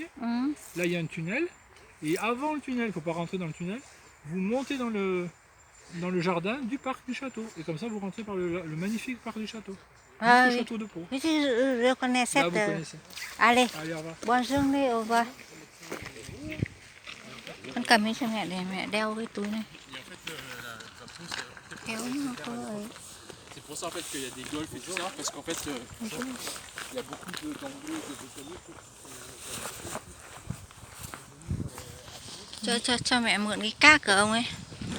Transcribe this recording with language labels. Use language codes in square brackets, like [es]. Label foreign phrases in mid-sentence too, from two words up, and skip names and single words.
[fr] Là, il y a un tunnel. Et avant le tunnel, il ne faut pas rentrer dans le tunnel, vous montez dans le jardin du parc du château. Et comme ça, vous rentrez par le magnifique parc du château. Le château de Pau. Oui, je connais cette... Là, vous connaissez. Allez, au revoir. bonne journée, au revoir. [vi] Con cầm đi cho mẹ đeo cái túi này. Kéo nó có ấy. [fr] C'est pour ça en fait qu'il y a des golfs et tout ça, parce qu'en fait il y a beaucoup d'angles, de botaniques. [vi] Cho mẹ mượn cái cát của ông ấy.